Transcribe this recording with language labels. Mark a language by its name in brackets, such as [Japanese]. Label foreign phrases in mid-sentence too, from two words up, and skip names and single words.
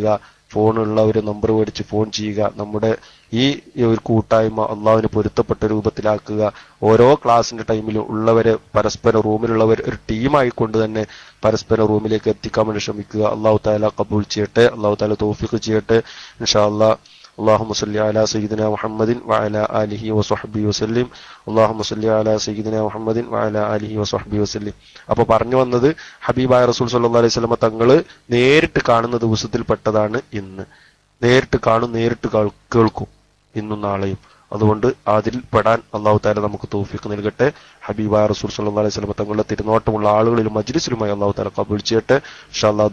[Malayalam] ഫോണുള്ളവർ നമ്പർ മേടിച്ച് ഫോൺ ചെയ്യുക. നമ്മുടെ ഈ ഒരു കൂട്ടായ്മ അള്ളാഹുവിന് പൊരുത്തപ്പെട്ട രൂപത്തിലാക്കുക. ഓരോ ക്ലാസിന്റെ ടൈമിലും ഉള്ളവരെ പരസ്പരം റൂമിലുള്ളവർ ഒരു ടീമായിക്കൊണ്ട് തന്നെ പരസ്പരം റൂമിലേക്ക് എത്തിക്കാൻ വേണ്ടി ശ്രമിക്കുക. [Arabic] الله تعالى [Malayalam] കബൂൽ ചെയ്യട്ടെ, [Arabic] الله تعالى [Malayalam] തൗഫീഖ് ചെയ്യട്ടെ [Arabic] إن شاء الله. اللهم صل على سيدنا محمد وعلى آله وصحبه وسلم. اللهم صل على سيدنا محمد وعلى آله وصحبه وسلم. [Malayalam] അപ്പോൾ പറഞ്ഞു വന്നത് ഹബീബായ റസൂൽ [Arabic] صلى الله عليه وسلم [Malayalam] തങ്ങൾ നേരിട്ട് കാണുന്ന ദിവസത്തിൽ പെട്ടതാണ് ഇന്ന്. നേരിട്ട് കാണും, നേരിട്ട് കേൾക്കും ഇന്നും നാളെയും. അതുകൊണ്ട് അതിൽ പെടാൻ [Arabic] الله تعالى [Malayalam] നമുക്ക് തൗഫീഖ് നൽകട്ടെ. ഹബീബായ റസൂൽ [Arabic] صلى الله عليه وسلم [Malayalam] തങ്ങളുടെ തിരുനോട്ടമുള്ള ആളുകളിലും മജ്ലിസിലുമായി [Arabic] الله تعالى [Malayalam] കബൂൽ ചെയ്യട്ടെ [Arabic] إن شاء الله.